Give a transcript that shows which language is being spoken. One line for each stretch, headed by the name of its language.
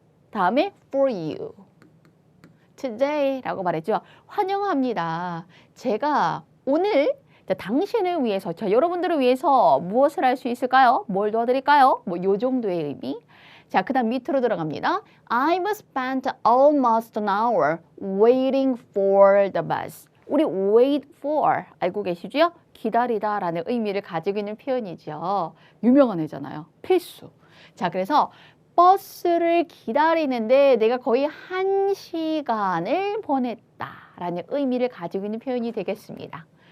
Korean: 다음에
English: for you. today
Korean: 라고 말했죠. 환영합니다. 제가 오늘 당신을 위해서, 여러분들을 위해서 무엇을 할 수 있을까요? 뭘 도와드릴까요? 뭐 요 정도의 의미. 자, 그 다음 밑으로 들어갑니다.
English: I've spent almost an hour waiting for the bus.
Korean: 우리 wait for 알고 계시죠? 기다리다 라는 의미를 가지고 있는 표현이죠. 유명한 애잖아요. 필수. 자, 그래서 버스를 기다리는데 내가 거의 1시간을 보냈다라는 의미를 가지고 있는 표현이 되겠습니다.